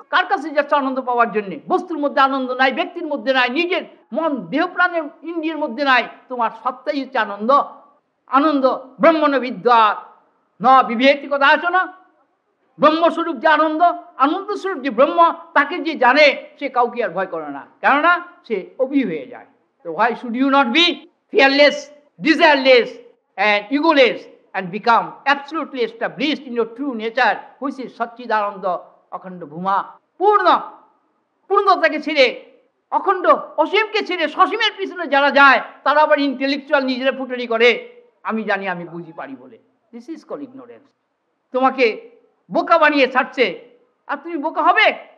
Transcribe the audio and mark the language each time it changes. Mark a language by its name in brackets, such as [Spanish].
[Bangla] কার কাছে যাচ্ছে আনন্দ পাওয়ার জন্য? বস্তুর মধ্যে আনন্দ নাই, ব্যক্তির মধ্যে নাই, নিজের মন দেহ প্রাণের ইন্দ্রিয়ের মধ্যে নাই। তোমার সত্তাই হচ্ছে আনন্দ। আনন্দ ব্রহ্মণ বিদ্যা ন বিভেতি, কথা আছে না? ব্রহ্মস্বরূপ যে আনন্দ, আনন্দস্বরূপ যে ব্রহ্ম, তাকে যে জানে সে কাউকে আর ভয় করে না, কেননা সে অভি হয়ে যায়। [English] তো why should you not be fearless, desireless and egoless and become absolutely established in your true nature, which is [Bangla] সচ্চিদানন্দ অখণ্ড ভূমা। পূর্ণ পূর্ণতাকে ছেড়ে, অখণ্ড অসীমকে ছেড়ে সসীমের পিছনে যারা যায় তারা আবার ইন্টেলেকচুয়াল নিজেরা ফুটানি করে, আমি জানি, আমি বুঝি পারি বলে। [English] This is call ignorance. [Bangla] তোমাকে বোকা বানিয়ে ছাড়ছে, আর তুমি বোকা হবে।